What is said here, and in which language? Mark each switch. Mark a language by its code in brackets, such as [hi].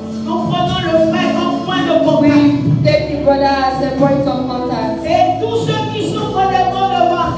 [fr] Nous prenons le frère comme point de contact. [en] We take the brother as a point of contact. [fr] Et tous ceux qui souffrent des maux de ventre,